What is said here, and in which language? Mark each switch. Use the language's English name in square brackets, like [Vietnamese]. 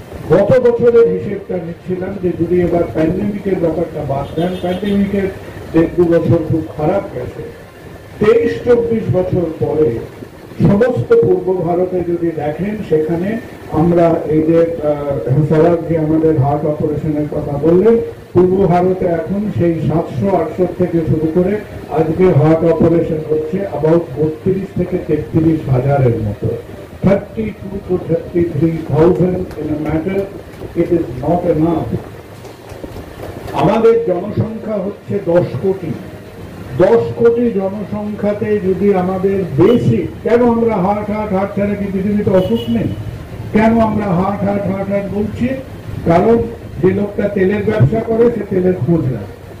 [Bangla] গত বছরের হিসেবটা নিচ্ছিলাম যে যদি এবার প্যান্ডেমিকের ব্যাপারটা বাদ দেন, প্যান্ডেমিকের 1-2 বছর খুব খারাপ গেছে, 23-24 বছর পরে সমস্ত পূর্ব ভারতে যদি দেখেন, সেখানে আমরা এই যে সরাব যে আমাদের হার্ট অপারেশনের কথা বললেন, পূর্ব ভারতে এখন সেই 700-800 থেকে শুরু করে আজকে হার্ট অপারেশন হচ্ছে অ্যাবাউট 32 থেকে 33 হাজারের মতো। [English] 32 to 33,000 in a matter, it is not enough. [Bangla] আমাদের জনসংখ্যা হচ্ছে 10 কোটি। 10 কোটি জনসংখ্যাতে যদি আমাদের বেসিক, কেন আমরা হার্ট ছাড়া কি পৃথিবীতে অসুখ নেই? কেন আমরা হার্ট বলছি? কারণ যে লোকটা তেলের ব্যবসা করে সে তেলের খোঁজ রাখে।